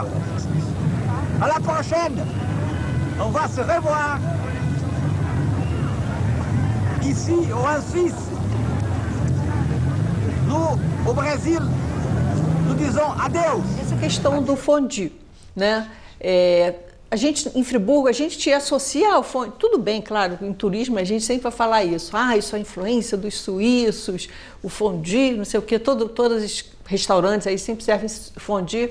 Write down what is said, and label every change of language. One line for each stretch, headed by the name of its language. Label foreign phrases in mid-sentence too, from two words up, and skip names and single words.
French: À la prochaine, on va se revoir ici ou en Suisse. Nous, au Brasil, nous disons adeus.
Portuguese: Essa questão do fondue, né? A gente, em Friburgo, a gente te associa ao fondue. Tudo bem, claro, em turismo a gente sempre vai falar isso. Isso é a influência dos suíços, o fondue, não sei o quê. Todos os restaurantes aí sempre servem fondue.